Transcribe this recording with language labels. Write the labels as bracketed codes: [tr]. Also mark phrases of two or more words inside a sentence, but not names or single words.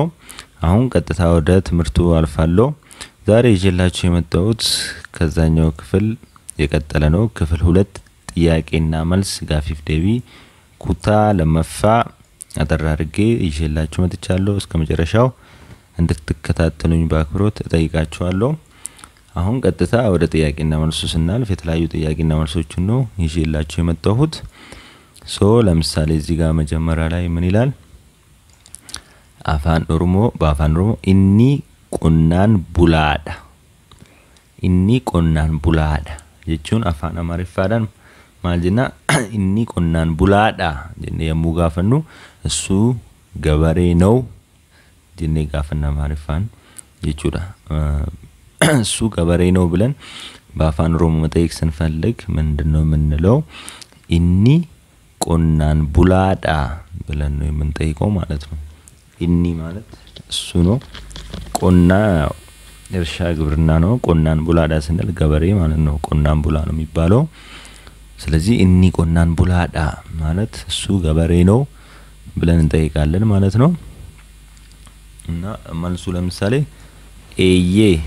[am] አሁን ቀጥታ ወደ ትምህርቱ አልፋለሁ። ዛሬ ይዤላችሁ የመጣሁት ከዛኛው ክፍል የቀጠለ ነው። ክፍል 2 ጥያቄና መልስ [om] Gaaffii fi deebii kutaa lammaffaa [am] አደራርጌ ይዤላችሁ መጥቻለሁ። እስከመጨረሻው እንድትከታተሉኝ በአክብሮት እጠይቃችኋለሁ። አሁን ቀጥታ ወደ ጥያቄና መልሱ ስናልፍ የተለያዩ ጥያቄና መልሶችን ነው ይዤላችሁ የመጣሁት። ለምሳሌ እዚህ ጋር መጀመሪያ ላይ ምን ይላል? አፋን ኦሮሞ በአፋን ኦሮሞ [om] Inni qonnaan bulaadha inni qonnaan bulaadha jechuun afaan amaariffaan maal jenna inni qonnaan bulaadha jennee yommuu gaafannu [am] እሱ ገበሬ ነው [om] jennee gaafanna amaariffaan jechuudha [am] እሱ ገበሬ ነው ብለን በአፋን ኦሮሞ መጠየቅ ስንፈልግ ምንድነው የምንለው? [om] Inni qonnaan bulaadha [am] ብለን ነው የምንጠይቀው ማለት ነው። ኢኒ ማለት እሱ ነው። ቆና እርሻ ግብርና ነው። [om] qonnaan bulaadha [am] ስንል ገበሬ ማለት ነው። [om] qonnaan bulaa [am] ነው የሚባለው። ስለዚህ [om] Inni qonnaan bulaadha [am] ማለት እሱ ገበሬ ነው ብለን እንጠይቃለን ማለት ነው። እና መልሱ ለምሳሌ ኤዬ